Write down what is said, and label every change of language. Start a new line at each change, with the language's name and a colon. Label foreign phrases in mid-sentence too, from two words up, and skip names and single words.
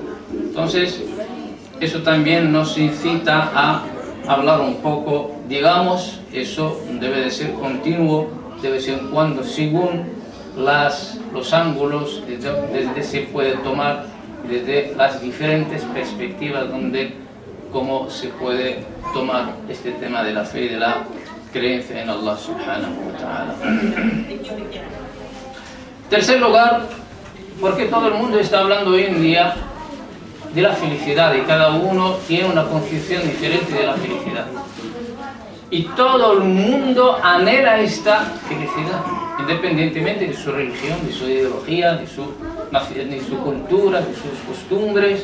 Spanish: Entonces, eso también nos incita a hablar un poco, digamos, eso debe de ser continuo, de vez en cuando, según los ángulos desde se puede tomar, desde las diferentes perspectivas donde cómo se puede tomar este tema de la fe y de la creencia en
Arabic: الله سبحانه وتعالى.
Spanish: Tercer lugar, porque todo el mundo está hablando hoy en día de la felicidad y cada uno tiene una concepción diferente de la felicidad. Y todo el mundo anhela esta felicidad, independientemente de su religión, de su ideología, de su cultura, de sus costumbres.